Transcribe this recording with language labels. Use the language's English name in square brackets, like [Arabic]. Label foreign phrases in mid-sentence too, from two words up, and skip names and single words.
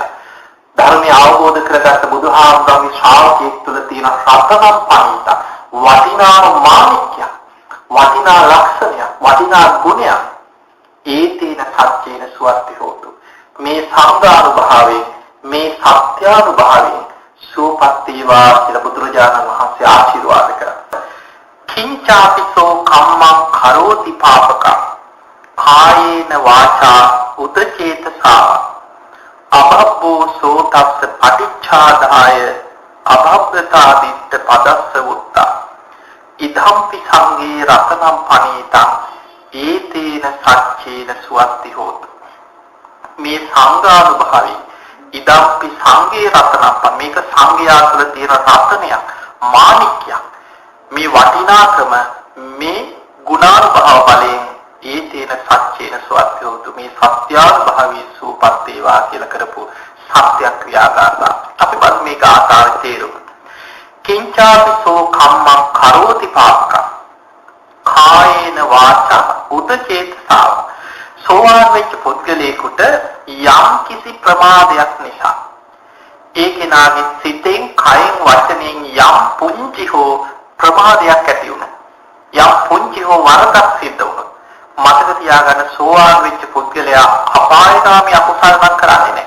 [Sinhala] ධර්මය අවබෝධ කරගත්ත බුදුහාමුදුරන්ගේ ශ්‍රාවකයෙක් තුළ තියෙන [Pali] රතනම් පණිතා. [Sinhala] වටිනාම මාණික්කය. වටිනා ලක්ෂණයක්, වටිනා ගුණයක්. [Pali] ඒතේන සත්‍යේන සුවත්ති හෝතු. [Sinhala] මේ සංඝානුභාවයෙන්, මේ සත්‍යානුභාවයෙන් සුවපත් වේවා කියලා බුදුරජාණන් වහන්සේ ආශිර්වාද කරා. [Pali] කිංචාපිසෝ කම්මං කරෝති පාපකං කායේන වාචා උදචේතසා අබබ්බෝ සෝතස්ස පටිච්ඡාදාය අබබ්බතා දිට්ඨ පදස්ස උත්තා ඉදම්පි සංඝේ රතනම් පනීතං ඒතේන සච්චේන සුවත්ති හෝතු. මේ සංඝානුභාවී ඉදම්පි සංඝේ රතනම්, [Sinhala] මේක සංඝයා තුළ තියෙන රතනයක්, මාණික්කයක්. මේ වටිනාකම මේ ගුණානුභව බලයෙන් [Pali] ඒතේන සච්චේන සුවත්ති හෝතු. [Sinhala] මේ සත්‍යානුභවී සූපත් වේවා කියලා කරපු සත්‍ය ක්‍රියාකාරතා. අපි බලමු මේ ගාථාවේ තේරුම. [Pali] කිංචාපිසෝ කම්මං කරෝති පාපකං කායේන වාචා උදචේතසා. [Sinhala] සෝවාන් වෙච්ච පුද්ගලයෙකුට යම් කිසි ප්‍රමාදයක් නිසා ඒ කෙනාගේ සිතෙන්, කයෙන්, වචනයෙන් යම් පුංචි හෝ ප්‍රමාදයක් ඇති වුණා, යම් පුංචි හෝ වරදක් සිද්ධ වුණා, මතක තියාගන්න සෝවාන් වෙච්ච පුද්ගලයා අපායগামী අකුසල් කරන්නේ නැහැ.